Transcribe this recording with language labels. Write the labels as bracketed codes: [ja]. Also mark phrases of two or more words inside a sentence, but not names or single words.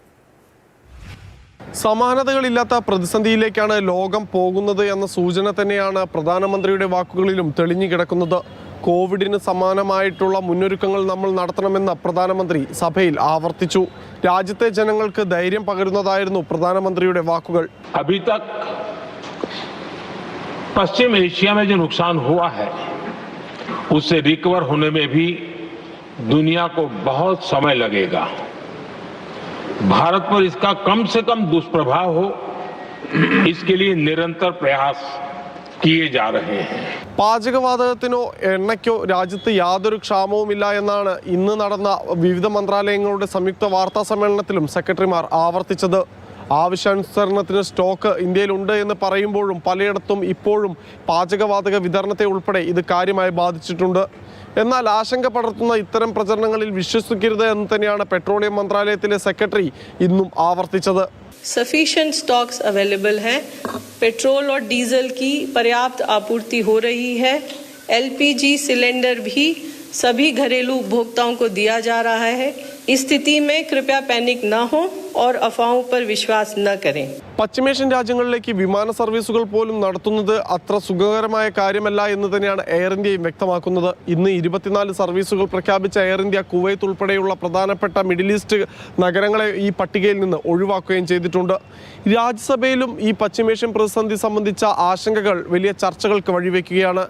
[ml] സമാനതകളില്ലാത്ത പ്രതിസന്ധിയിലേക്കാണ് ലോകം പോകുന്നത് എന്ന സൂചന തന്നെയാണ് പ്രധാനമന്ത്രിയുടെ വാക്കുകളിലും തെളിഞ്ഞു കിടക്കുന്നത്. കോവിഡിന് സമാനമായിട്ടുള്ള മുന്നൊരുക്കങ്ങൾ നമ്മൾ നടത്തണമെന്ന് പ്രധാനമന്ത്രി സഭയിൽ ആവർത്തിച്ചു. രാജ്യത്തെ ജനങ്ങൾക്ക് ധൈര്യം പകരുന്നതായിരുന്നു പ്രധാനമന്ത്രിയുടെ വാക്കുകൾ. [hi] अभी तक पश्चिम एशिया में जो नुकसान हुआ है उससे रिकवर होने में भी दुनिया को बहुत समय लगेगा. भारत पर इसका कम से कम दुष्प्रभाव हो, इसके लिए निरंतर प्रयास किए जा रहे हैं. [ml] പാചകവാതകത്തിനോ എണ്ണയ്ക്കോ രാജ്യത്ത് യാതൊരു ക്ഷാമവുമില്ല എന്നാണ് ഇന്ന് നടന്ന വിവിധ മന്ത്രാലയങ്ങളുടെ സംയുക്ത വാർത്താ സമ്മേളനത്തിലും സെക്രട്ടറിമാർ ആവർത്തിച്ചത്. ആവശ്യാനുസരണത്തിന് സ്റ്റോക്ക് ഇന്ത്യയിലുണ്ട് എന്ന് പറയുമ്പോഴും പലയിടത്തും ഇപ്പോഴും പാചകവാതക വിതരണത്തെ ഉൾപ്പെടെ ഇത് കാര്യമായി ബാധിച്ചിട്ടുണ്ട്. എന്നാൽ ആശങ്ക പടർത്തുന്ന ഇത്തരം പ്രചരണങ്ങളിൽ വിശ്വസിക്കരുത് എന്ന് തന്നെയാണ് പെട്രോളിയം മന്ത്രാലയത്തിലെ സെക്രട്ടറി ഇന്നും ആവർത്തിച്ചത്. [en] sufficient stocks available [hi] हैं, पेट्रोल और डीजल की पर्याप्त आपूर्ति हो रही है. LPG सिलेंडर भी सभी घरेलू उपभोक्ताओं को दिया जा रहा है. इस स्थिति में कृपया पैनिक न हो और अफवाहों पर विश्वास न करें. [ml] പശ്ചിമേഷ്യൻ രാജ്യങ്ങളിലേക്ക് വിമാന സർവീസുകൾ പോലും നടത്തുന്നത് അത്ര സുഖകരമായ കാര്യമല്ല എന്ന് തന്നെയാണ് എയർ ഇന്ത്യയും വ്യക്തമാക്കുന്നത്. ഇന്ന് 24 സർവീസുകൾ പ്രഖ്യാപിച്ച എയർ ഇന്ത്യ കുവൈത്ത് ഉൾപ്പെടെയുള്ള പ്രധാനപ്പെട്ട മിഡിൽ ഈസ്റ്റ് നഗരങ്ങളെ ഈ പട്ടികയിൽ നിന്ന് ഒഴിവാക്കുകയും ചെയ്തിട്ടുണ്ട്. രാജ്യസഭയിലും ഈ പശ്ചിമേഷ്യൻ പ്രതിസന്ധി സംബന്ധിച്ച ആശങ്കകൾ വലിയ ചർച്ചകൾക്ക് വഴിവെക്കുകയാണ്.